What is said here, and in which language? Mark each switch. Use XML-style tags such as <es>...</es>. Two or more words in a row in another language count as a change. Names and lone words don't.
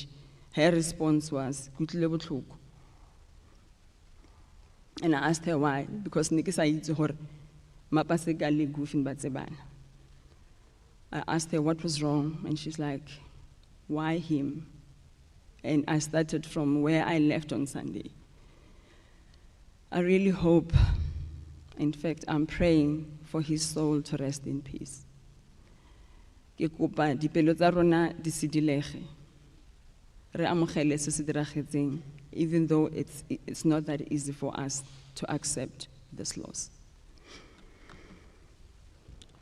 <en>Her response was, and I asked her why, because I asked her what was wrong, and she's like, why him? And I started from where I left on Sunday. I really hope, in fact, I'm praying for his soul to rest in peace.</en> <tn>Ke kopa dipelo tsa rona di sidilege. Re amogele se se diragetseng,</tn> <en>even though it's not that easy for us to accept this loss.</en>